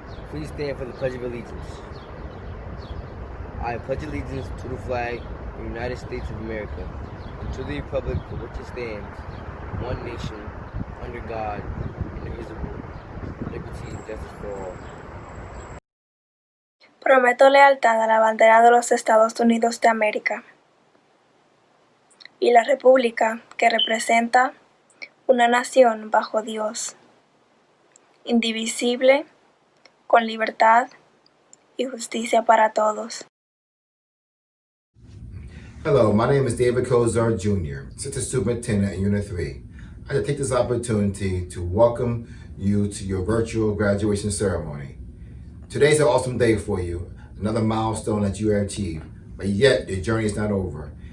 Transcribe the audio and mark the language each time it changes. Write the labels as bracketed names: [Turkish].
[English] Please stand for the Pledge of Allegiance. I pledge allegiance to the flag of the United States of America and to the republic for which it stands, one nation, under God, indivisible, liberty and justice for all. [Spanish] Prometo lealtad a la bandera de los Estados Unidos de América y la república que representa una nación bajo Dios, indivisible, con libertad y justicia para todos. [English] Hello, my name is David Kozar Jr., Assistant Superintendent in Unit 3. I'd like to take this opportunity to welcome you to your virtual graduation ceremony. Today's an awesome day for you, another milestone that you have achieved, but yet your journey is not over.